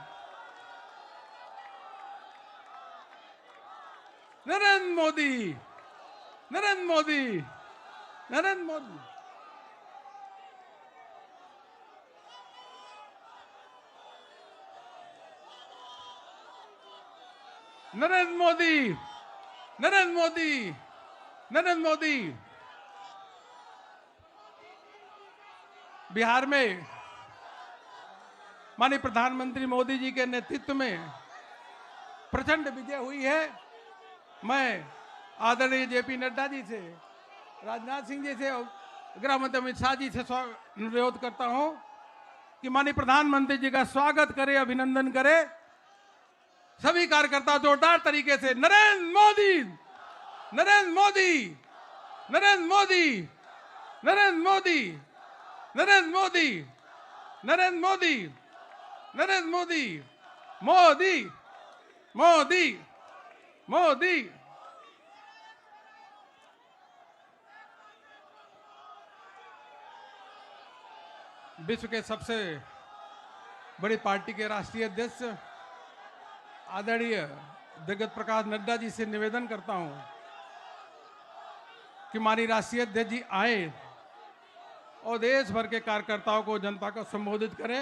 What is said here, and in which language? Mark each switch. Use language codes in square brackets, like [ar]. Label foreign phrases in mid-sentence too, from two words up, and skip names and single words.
[hi] नरेंद्र मोदी नरेंद्र मोदी नरेंद्र मोदी नरेंद्र मोदी नरेंद्र मोदी नरेंद्र मोदी बिहार में माननीय प्रधानमंत्री मोदी जी के नेतृत्व में प्रचंड विजय हुई है। मैं आदरणीय जेपी नड्डा जी से, राजनाथ सिंह जी से और गृह मंत्री अमित शाह जी से अनुरोध करता हूं कि माननीय प्रधानमंत्री जी का स्वागत करें, अभिनंदन करें। सभी कार्यकर्ता जोरदार तरीके से नरेंद्र मोदी नरेंद्र मोदी नरेंद्र मोदी नरेंद्र मोदी नरेंद्र मोदी नरेंद्र मोदी नरेंद्र मोदी मोदी मोदी मोदी विश्व के सबसे बड़ी पार्टी के राष्ट्रीय अध्यक्ष आदरणीय जगत प्रकाश नड्डा जी से निवेदन करता हूं कि माननीय राष्ट्रीय अध्यक्ष जी आए और देश भर के कार्यकर्ताओं को, जनता को संबोधित करें।